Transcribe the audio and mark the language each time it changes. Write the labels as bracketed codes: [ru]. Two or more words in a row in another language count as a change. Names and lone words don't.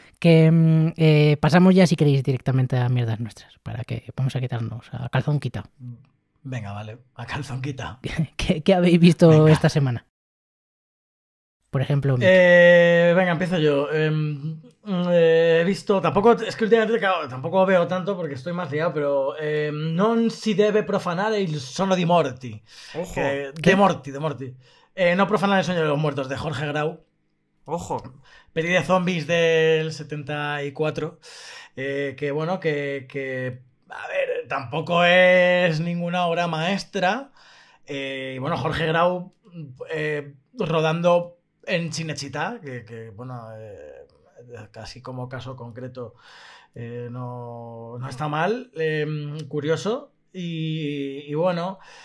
[es] Que pasamos ya, si queréis, directamente a mierdas nuestras, para que vamos a quitarnos a calzón quitado. Venga, vale, a calzón quitado. ¿Qué habéis visto esta semana? Por ejemplo, venga, empiezo yo. He visto, es que últimamente tampoco veo tanto porque estoy más liado, pero non si debe profanare il sonno di morti. Ojo. De morti. No profanar el sueño de los muertos, de Jorge Grau. Ojo. Peli de zombies del 74. Que bueno, que a ver, tampoco es ninguna obra maestra. Y bueno, Jorge Grau rodando en Cinecittà, que bueno, casi como caso concreto no está mal, curioso y bueno,